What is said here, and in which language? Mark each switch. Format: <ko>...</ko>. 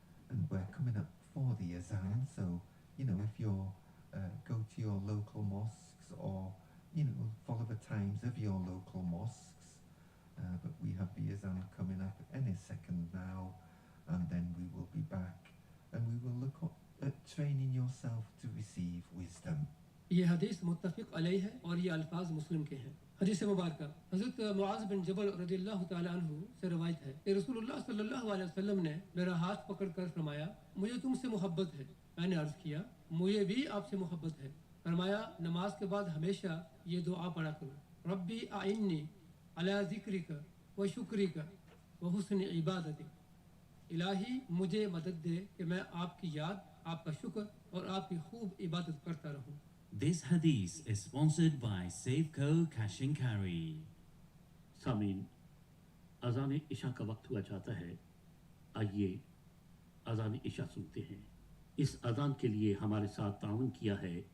<en>And we're coming up for the Azan, so, you know, if you're go to your local mosques, or, you know, follow the times of your local mosques. But we have the Azan coming up any second now, and then we will be back, and we will look at training yourself to receive wisdom.</en> <hi>ये हदीस मुत्तफ़िक़ अलैहि है और ये अल्फाज मुस्लिम के हैं। हदीस मुबारक हज़रत मुआज़ बिन जबल रज़ियल्लाहु ताला अन्हु से रवायत है कि रसूलुल्लाह सल्लल्लाहु अलैहि वसल्लम ने मेरा हाथ पकड़कर फरमाया, मुझे तुमसे मोहब्बत है। मैंने अर्ज़ किया, मुझे भी आपसे मोहब्बत है। फरमाया, नमाज के बाद हमेशा ये दुआ पढ़ा करो,</hi> <ar>रब्बी आइन्नी अला ज़िक्रिका व शुक्रिका व हुस्न इबादतिक।</ar> <hi>इलाही, मुझे मदद दे कि मैं आपकी याद, आपका शुक्र और आपकी खूब इबादत करता रहूं।</hi> <en>This hadith is sponsored by Safeco Cash and Carry.</en> <hi>सामीन, अज़ान इशा का वक्त हुआ जाता है। आइए अज़ान इशा सुनते हैं। इस अज़ान के लिए हमारे साथ ताउन किया है</hi>